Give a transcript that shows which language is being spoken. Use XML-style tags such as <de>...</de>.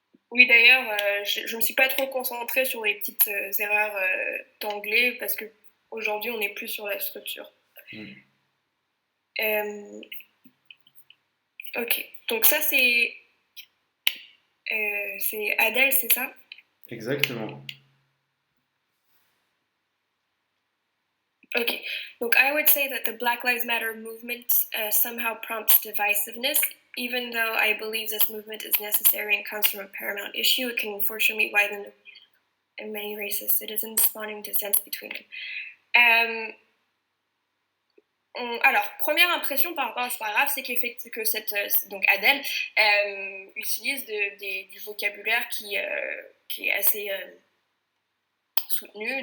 <fr>Oui, d'ailleurs, je ne me suis pas trop concentrée sur les petites erreurs d'anglais parce qu'aujourd'hui, on n'est plus sur la structure. Ok, donc ça, c'est Adèle, c'est ça? Exactement.</fr> <en>Okay, look, I would say that the Black Lives Matter movement somehow prompts divisiveness. Even though I believe this movement is necessary and comes from a paramount issue, it can unfortunately widen in many racist citizens, spawning dissent between them.</en> <fr>Alors, première impression par rapport à ce paragraphe, c'est que donc Adèle utilise du vocabulaire qui est assez soutenu.</fr>